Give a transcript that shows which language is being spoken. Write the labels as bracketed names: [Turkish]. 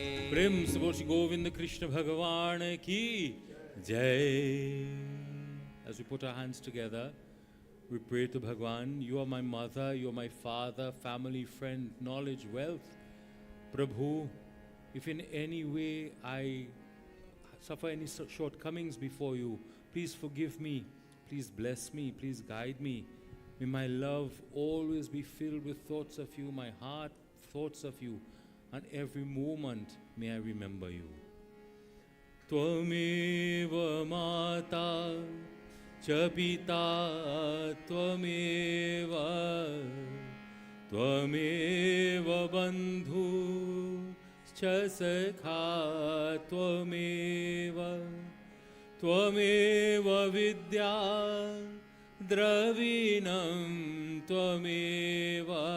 [Hindi] प्रेम से बोल श्री गोविंद कृष्ण भगवान की जय. [English] As we put our hands together, we pray to Bhagwan. You are my mother, you are my father, family, friend, knowledge, wealth. Prabhu, if in any way I suffer any shortcomings before you, please forgive me, please bless me, please guide me. May my love always be filled with thoughts of you, my heart, thoughts of you, and every moment may I remember you. [Sanskrit] Tvameva mata cha pita tvameva tvameva bandhu cha sakha tvameva tvameva vidya द्रविणं त्वमेव